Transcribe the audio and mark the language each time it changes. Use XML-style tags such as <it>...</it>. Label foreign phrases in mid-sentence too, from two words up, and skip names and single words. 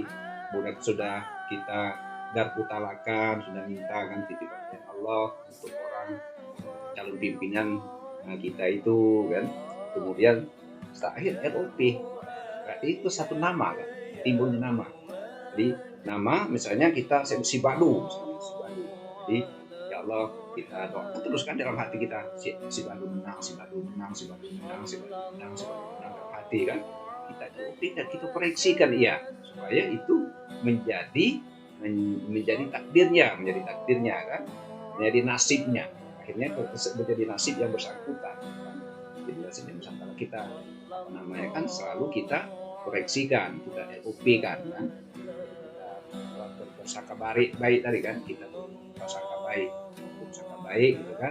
<id>Kemudian sudah kita garpu talakan, sudah minta kan titipan Allah untuk orang calon pimpinan kita itu kan. Kemudian terakhir LOP, berarti itu satu nama kan, timbulnya nama. Jadi nama misalnya kita si Badu, jadi</id> <ar>ya Allah</ar> <id>kita doakan terus kan dalam hati kita, si Badu menang, si Badu menang, si Badu menang, si Badu menang, si Badu menang dalam hati kan. Kita LOP dan kita proyeksikan supaya itu menjadi takdirnya kan, menjadi nasibnya. Akhirnya menjadi nasib yang bersangkutan kan? Jadi nasib yang bersangkutan kita namanya kan selalu kita koreksikan, kita LOP kan, kita bersangka baik tadi kan, kita bersangka baik gitu kan.</id>